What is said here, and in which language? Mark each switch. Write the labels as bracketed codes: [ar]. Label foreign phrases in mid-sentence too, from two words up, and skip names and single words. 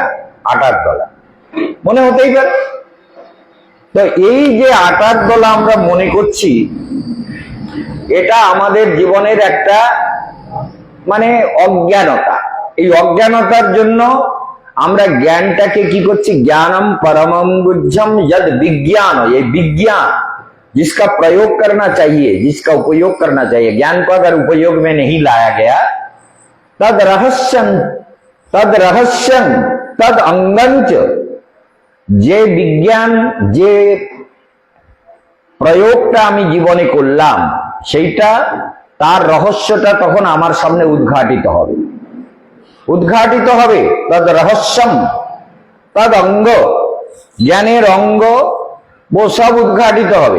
[bn] আটার দলা মনে হতেই পারে। তো এই যে আটার দলা আমরা মনে করছি, এটা আমাদের জীবনের একটা মানে অজ্ঞানতা। এই অজ্ঞানতার জন্য আমরা জ্ঞানটাকে কি করছি, [sa] জ্ঞানম परमम गुह्यम यद विज्ञान, [hi] ये विज्ञान जिसका प्रयोग करना चाहिए, जिसका उपयोग करना चाहिए, ज्ञान को अगर उपयोग में नहीं लाया गया, [sa] तद रहस्यम तद अंगंच [bn] যে বিজ্ঞান, যে প্রয়োগটা আমি জীবনে করলাম, সেইটা তার রহস্যটা তখন আমার সামনে উদ্ঘাটিত হবে। [sa] তদ রহস্যম তদ অঙ্গ, [bn] জ্ঞানের অঙ্গ ও সব উদ্ঘাটিত হবে।